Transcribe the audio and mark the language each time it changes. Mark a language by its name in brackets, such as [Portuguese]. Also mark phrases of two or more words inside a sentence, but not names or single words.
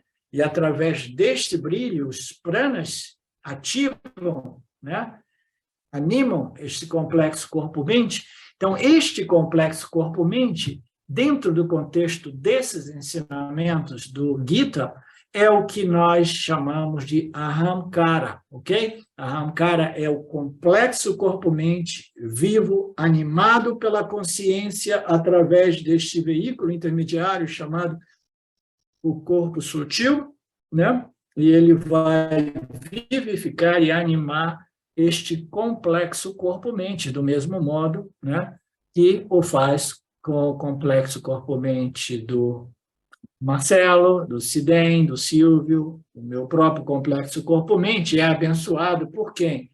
[Portuguese] E através deste brilho, os pranas ativam, né? Animam este complexo corpo-mente. Então, este complexo corpo-mente, dentro do contexto desses ensinamentos do Gita, é o que nós chamamos de Ahankara, ok? Ahankara é o complexo corpo-mente vivo, animado pela consciência através deste veículo intermediário chamado o corpo sutil, né? E ele vai vivificar e animar este complexo corpo-mente, do mesmo modo, né, que o faz com o complexo corpo-mente do Marcelo, do Sidem, do Silvio, o meu próprio complexo corpo-mente é abençoado por quem?